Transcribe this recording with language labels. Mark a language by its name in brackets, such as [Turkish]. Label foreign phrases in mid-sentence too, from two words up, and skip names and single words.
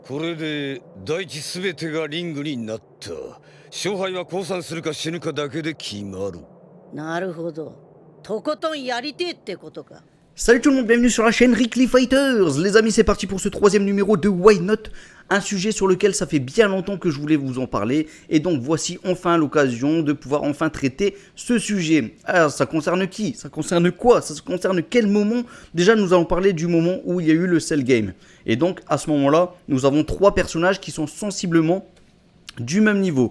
[Japanese] これで大地すべてがリングになった。勝敗は降参するか死ぬかだけで決まる。なるほど。とことんやりてえってことか。 [French] Salut tout le monde, bienvenue sur la chaîne Rickly Fighters. Les amis, c'est parti pour ce troisième numéro de Why Not, un sujet sur lequel ça fait bien longtemps que je voulais vous en parler, et donc voici enfin l'occasion de pouvoir enfin traiter ce sujet. Alors ça concerne qui? Ça concerne quoi? Ça concerne quel moment? Déjà nous allons parler du moment où il y a eu le Cell Game, et donc à ce moment-là, nous avons trois personnages qui sont sensiblement du même niveau.